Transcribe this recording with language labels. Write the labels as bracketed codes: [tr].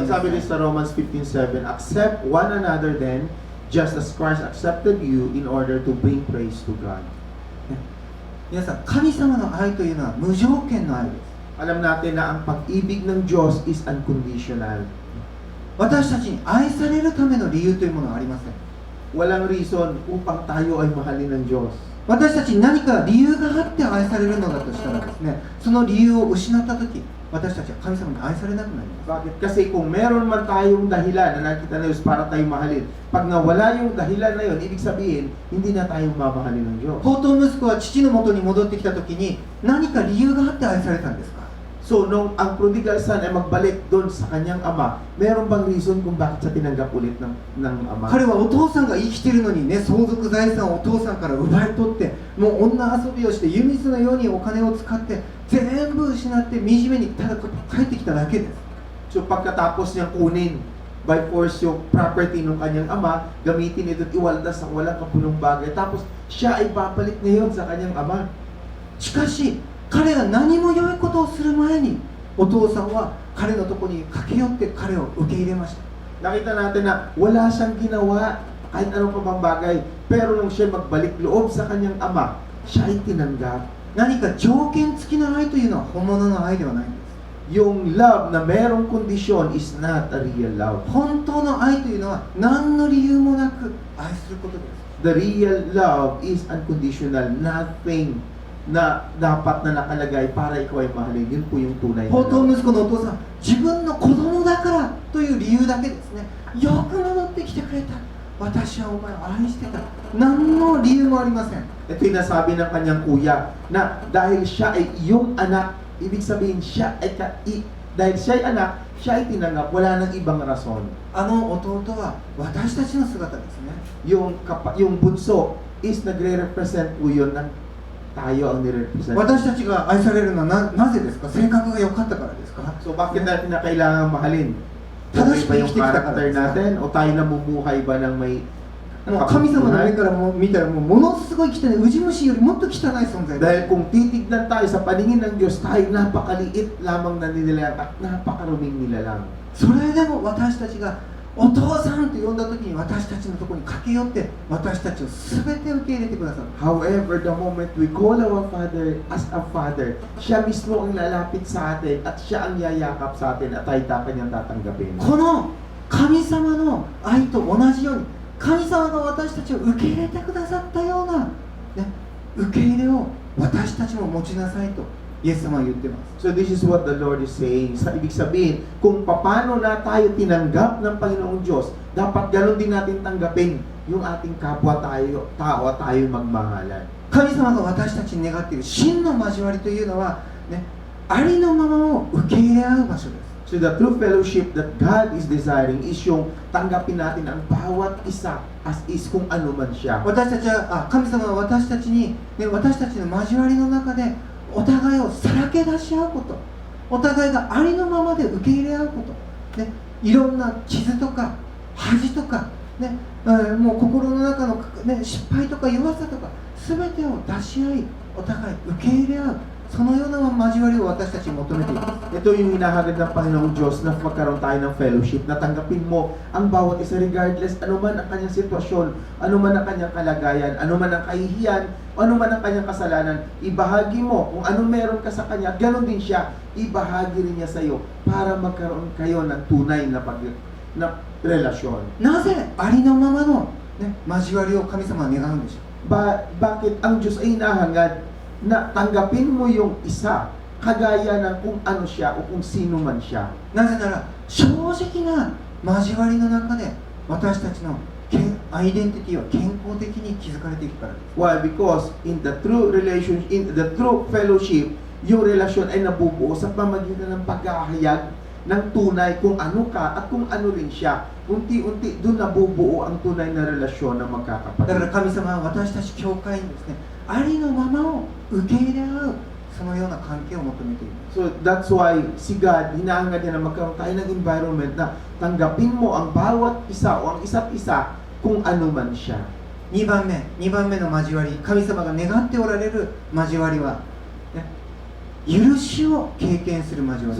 [en] So [ja] なさ [tl] sabi [ja] い。 [tl] din sa [en] Romans 15:7, accept one another then, just as Christ accepted you in order to bring praise to God. [ja] 皆さん、神様の愛というのは無条件の愛です。 [tl] Alam natin na ang pag-ibig ng Diyos [en] is unconditional. [ja] 私たちに愛されるための理由というものはありません。 [tl] Walang reason upang tayo ay mahalin ng Diyos. [ja] 私たちに何か理由があって愛されるのだとしたらですね、その理由を失ったとき、私たちは神様に愛されなくなります。 [tl] Bakit? Kasi kung meron man tayong dahilan na nakita na Diyos para tayo mahalin, pag nawala yung dahilan na yun, ibig sabihin, hindi na tayo mamahalin ng Diyos. [ja] 放蕩息子は父の元に戻ってきたときに、何か理由があって愛されたんですか？ [tl] So, nung ang prodigal son ay magbalik doon sa kanyang ama, meron bang reason kung bakit siya tinanggap ulit ng ama? [ja] 彼はお父さんが生きてるのにね、相続財産をお父さんから奪い取って、もう女遊びをして湯水のようにお金を使って全部失って惨めにただ帰ってきただけです。 [tl] So, pagkatapos niyang kunin [en] by force [tl] yung property ng kanyang ama, gamitin ito at iwaldas sa walang kapulong bagay. Tapos, siya ay babalik ngayon sa kanyang ama. [ja] しかし彼が何も良いことをする前に、お父さんは彼のところに駆け寄って彼を受け入れました。 [tl] Nakita natin na wala siyang ginawa kahit anong pa bang bagay. Pero nung siya magbalik loob sa kanyang ama, siya ay tinanggap. [ja] 何か条件付きの愛というのは本物の愛ではないんです。 [en] Yung love [tl] na merong kondisyon [en] is not a real love. [ja] 本当の愛というのは何の理由もなく愛することです。 [en] The real love is unconditional. [tl] Nothing na dapat na nakalagay para ikaw ay mahalin. Yun po yung tunay na [ja] 放蕩 [en] love. [ja] 息子のお父さん、自分の子供だからという理由だけですね。よく戻ってきてくれた。私はお前を愛してた。何の理由もありません。 [tl] Ito yung nasabi ng kanyang kuya na dahil siya ay iyong anak, ibig sabihin siya ay dahil siya ay anak, siya ay tinanggap. Wala nang ibang rason. [ja] あの弟は私たちの姿ですね。 [tl] Yung bunso is nagre-represent po yun ng tayo ang nire-represent. [ja] 私たちが愛されるのはなぜですか？性格が良かったからですか？ [tl] So bakit natin na kailangan mahalin? [ja] 正し [en] Okay [ja] く生きてき [tl] ba yung [ja] たから [en] character [ja] ですか？ [tl] natin? O tayo namumuhay ba ng may [ja] もう神様の目からも見たらものすごい汚い、ウジ虫よりもっと汚い存在です。 [tl] Dahil kung titignan tayo sa paningin ng Diyos, tayo napakaliit lamang na nilalang at napakaruming nilalang. [ja] それでも私たちがお父さんと呼んだ時に私たちのところに駆け寄って私たちを全て受け入れてくださる。 [en] However, the moment we call our Father as a Father, [tl] siya mismo ang lalapit sa atin at siya ang yayakap sa atin at tayo kanyang tatanggapin. [ja] この神様の愛と同じように神様が私たちを受け入れてくださったような、ね、受け入れを私たちも持ちなさいとイエス様は言ってます。 [en] So this is what the Lord is saying. [tl] Sa ibig sabihin, kung paano na tayo tinanggap ng Panginoong Diyos, dapat ganoon din natin tanggapin yung ating kapwa tao at tayo magmahalan. [ja] 神様が私たちに願っている真の交わりというのは、ね、ありのままを受け入れ合う場所です。 [en] So the true fellowship that God is desiring is [tl] yung tanggapin natin ang bawat isa [en] as is [tl] kung ano man siya. [ja] 私たちは神様は私たちに、ね、私たちの交わりの中でお互いをさらけ出し合うこと、お互いがありのままで受け入れ合うこと、ね、いろんな傷とか恥とか、ね、もう心の中の、ね、失敗とか弱さとか全てを出し合い、お互い受け入れ合う、そのような交わりを私たちに求めています。 [tl] Ito yung hinahagad ng Panginoong Diyos na magkaroon tayo ng fellowship, na tanggapin mo ang bawat isa regardless ano man ang kanyang sitwasyon, ano man ang kanyang kalagayan, ano man ang kahihiyan, ano man ang kanyang kasalanan, ibahagi mo kung ano meron ka sa kanya, ganon din siya, ibahagi rin niya sa iyo para magkaroon kayo ng tunay na relasyon. [ja] なぜありのままの、ね、交わりを神様は願うんでしょう。 [tl] Bakit ang Diyos ay hinahangad na tanggapin mo yung isa kagaya ng kung ano siya o kung sino man siya? [ja] なぜなら正直な交わりの中で私たちのアイデンティティは健康的に築かれていくからです。 [en] Why? Because in the true relationship, in the true fellowship, [tl] yung relasyon ay nabubuo sa pamagitan ng pagkahayag ng tunay kung ano ka at kung ano rin siya. Unti-unti doon nabubuo ang tunay na relasyon ng [ja] だから [tl] magkakapatid. [ja] 神様は私たち教会にですね、ありのままを受け入れ合うそのような関係を求めています。 [en] So that's why [tl] si God, hinahangad niya na magkaroon tayo ng environment na tanggapin mo ang bawat isa o ang isa't isa kung ano man siya. [ja] 2番目の交わり、神様が願っておられる交わりは、ね、許しを経験する交わり。